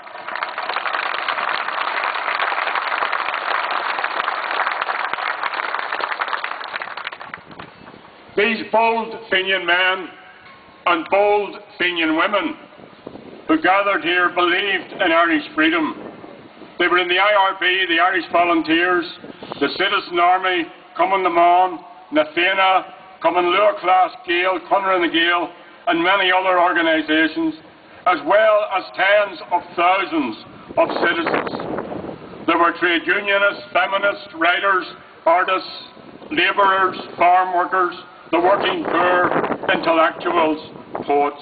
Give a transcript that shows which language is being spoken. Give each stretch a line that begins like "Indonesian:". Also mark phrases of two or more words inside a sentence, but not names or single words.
English: These bold Fenian men and bold Fenian women who gathered here believed in Irish freedom. They were in the IRB, the Irish Volunteers, the Citizen Army, Cumann na Mán, na Fianna, Cumann Lua Class Gael, Cunra na Gael, and many other organisations, as well as tens of thousands of citizens. There were trade unionists, feminists, writers, artists, labourers, farm workers, the working poor, intellectuals, poets.